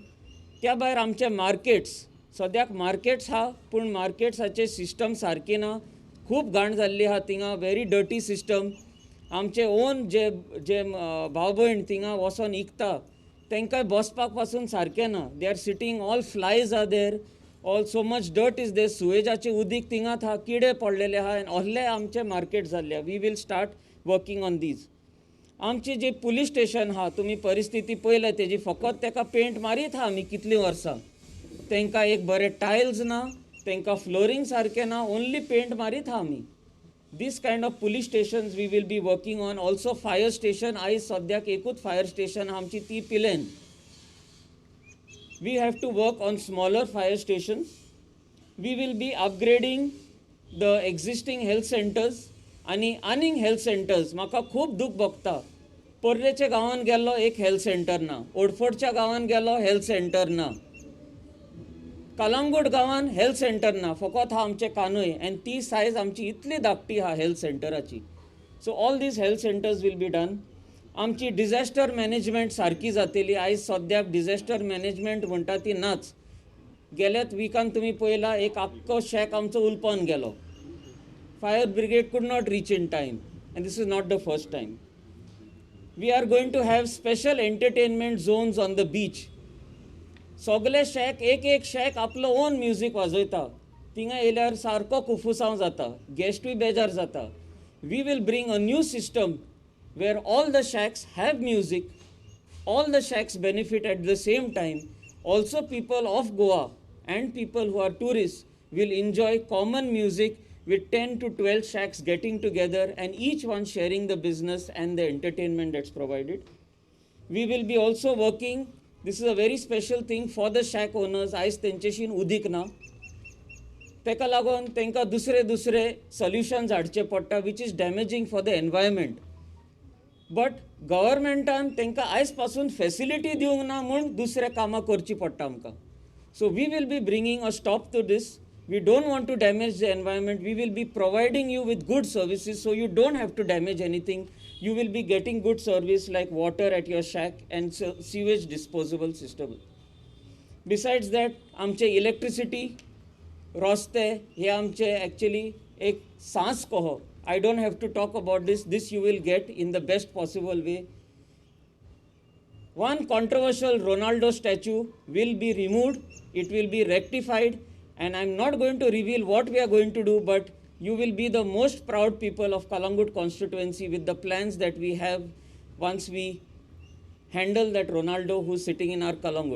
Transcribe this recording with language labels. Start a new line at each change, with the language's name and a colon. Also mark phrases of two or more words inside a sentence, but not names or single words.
Konkani: त्या भायर आमचे मार्केट्स, सद्याक मार्केट्स हा, पूण मार्केट्साचे सिस्टम सारकी ना. खूब घाण जाल्ली आहा थिंगा,
English: very dirty system.
Konkani: आमचे ओन जे जे भाव भयण थिंगा वचोन विकता तांकां बसपाक पासून सारकें ना.
English: They are sitting, all flies are there, all so much dirt is there.
Konkani: सुवेजाचें उदीक थिंगात आहा, किडे पडलेले आहा, आनी असले आमचे मार्केट जाल्ले.
English: We will start working on these.
Konkani: आमची जी पुलीस स्टेशन आहा, तुमी परिस्थिती पळयल्या तेजी, फकत ताका पेंट मारीत आहा आमी कितलीं वर्सां. तांकां एक बरे टायल्स ना, तांकां फ्लोरींग सारकें ना, ओन्ली पेंट मारीत आहा आमी.
English: This kind of police stations we will be working on. Also fire station,
Konkani: आयज सद्याक एकूच फायर स्टेशन आमची ती पिलेन.
English: We have to work on smaller fire stations. We will be upgrading the existing health centers
Konkani: आणि आनीक हेल्थ सेंटर्स. म्हाका खूब दूख भोगता. पर्रेच्या गांवांत गेलो एक हेल्थ सेंटर ना, ओडफोडच्या गांवांत गेलो हेल्थ सेंटर ना, कलांगूट गांवान हेल्थ सेंटर ना, फकत हा आमचे कानूय. आनी ती सायज आमची इतली धाकटी हा हेल्थ सेंटराची.
English: So all these health centers will be done.
Konkani: आमची
English: disaster management
Konkani: सारकी जातली. आयज सद्याक
English: disaster management
Konkani: म्हणटा ती नाच. गेल्याच विकान तुमी पळयला एक आख्खो शेक आमचो उलपन गेलो.
English: fire brigade could not reach in time, and this is not the first time. We are going to have special entertainment zones on the beach.
Konkani: सगळे शेक एक शेक आपलो ओन म्युजीक वाजयता. थिंगा येयल्यार सारको कुफुसांव जाता, गेस्टूय बेजार जाता.
English: We will bring a new system where all the shacks have music, all the shacks benefit at the same time. Also people of Goa and people who are tourist will enjoy common music with 10 to 12 shacks getting together and each one sharing the business and the entertainment that's provided. We will be also working, this is a very special thing for the shack owners.
Konkani: आयज तेंचेशीन उदीक ना, तेका लागून तेंकां दुसरे सॉल्युशन्स हाडचे पडटा
English: which is damaging for the environment.
Konkani: बट गव्हर्मेंटान तेंकां आयज पासून फॅसिलिटी दिवंक ना म्हूण दुसरे कामां करची पडटा आमकां.
English: So we will be bringing a stop to this. We don't want to damage the environment. We will be providing you with good services so you don't have to damage anything. You will be getting good service like water at your shack and sewage disposal system. Besides that,
Konkani: आमचे electricity, रस्ते हे आमचे actually एक सांस कहो.
English: I don't have to talk about this. This you will get in the best possible way. One controversial Ronaldo statue will be removed. It will be rectified. And I'm not going to reveal what we are going to do, but you will be the most proud people of Calangute constituency with the plans that we have once we handle that Ronaldo who's sitting in our Calangute.